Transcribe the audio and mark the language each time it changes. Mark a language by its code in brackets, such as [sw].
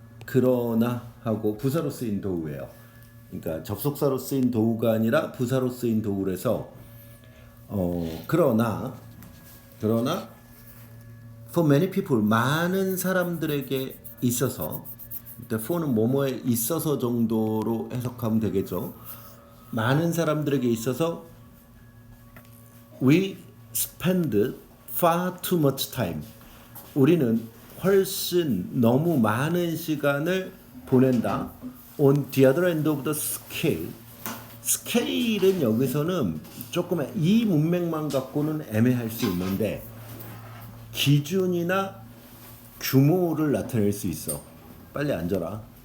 [ko] 그러나 하고 부사로 쓰인 though예요. 그러니까 접속사로 쓰인 though가 아니라 부사로 쓰인 though라서 그러나 [en] for many people [ko] 많은 사람들에게 있어서 이때 for는 뭐뭐에 있어서 정도로 해석하면 되겠죠. 많은 사람들에게 있어서 [en] we spend far too much time. [ko] 우리는 훨씬 너무 많은 시간을 보낸다. [en] On the other end of the scale. [ko] 스케일은 여기서는 조금 이 문맥만 갖고는 애매할 수 있는데 기준이나 규모를 나타낼 수 있어. 빨리 앉아라.